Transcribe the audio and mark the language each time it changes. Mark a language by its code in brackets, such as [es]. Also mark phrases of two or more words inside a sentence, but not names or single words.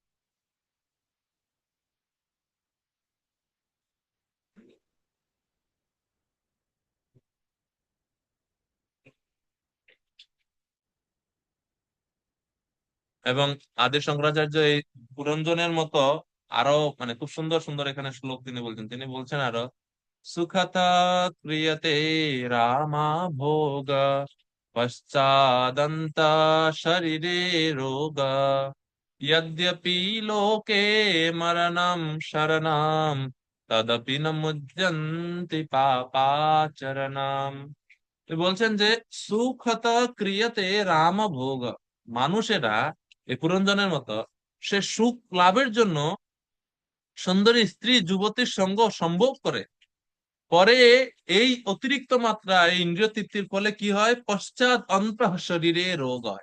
[bn] এবং আদি শঙ্করাচার্য এই পুরঞ্জনের মতো আরো মানে খুব সুন্দর সুন্দর এখানে শ্লোক তিনি বলছেন আরো, [sa] সুখতা ক্রিয়তে রামা ভোগা পশ্চাদন্ত শরীরে রোগা यद्यपि लोके मरणं शरणं तदपि न मुह्यन्ति পাপাচরণাম। [bn] তো বলছেন যে [sa] সুখত ক্রিয়তে রাম ভোগ, [bn] মানুষেরা এই পুরঞ্জনের মতো সে সুখ লাভের জন্য সুন্দরী স্ত্রী যুবতীর সঙ্গ সম্ভোগ করে, পরে এই অতিরিক্ত মাত্রা এই ইন্দ্রিয় তৃপ্তির ফলে কি হয়, পশ্চাৎ অন্তঃ শরীরে রোগ হয়।